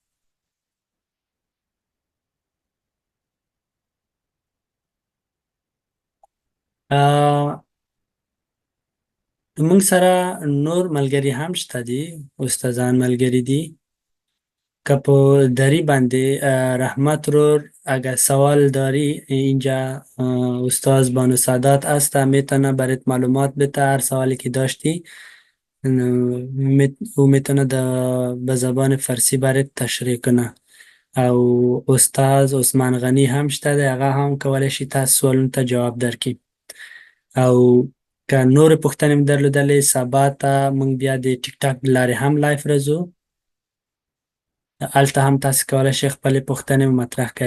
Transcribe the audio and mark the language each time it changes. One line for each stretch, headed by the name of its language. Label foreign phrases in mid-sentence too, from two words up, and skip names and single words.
Pashto: موږ سره نور ملګري هم شته دي، استادان ملګري دي. که په دری باندی رحمت رور
Persian: اگر سوال داری اینجا استاد بانو سادات است، میتونه برات معلومات بده. هر سوالی که داشتی او میتونه به زبان فارسی برات تشریح کنه.
Pashto: او استاد عثمان غنی هم شته دی، هغه هم کولی شي تاسو سوالونو ته جواب درکړي. او که نور پوښتنې مو درلودلې، سبا ته موږ بیا د ټیک ټاک د لارې هم لایف راځو، هلته هم تاسو کولی شئ خپلې پوښتنې مطرح کړئ.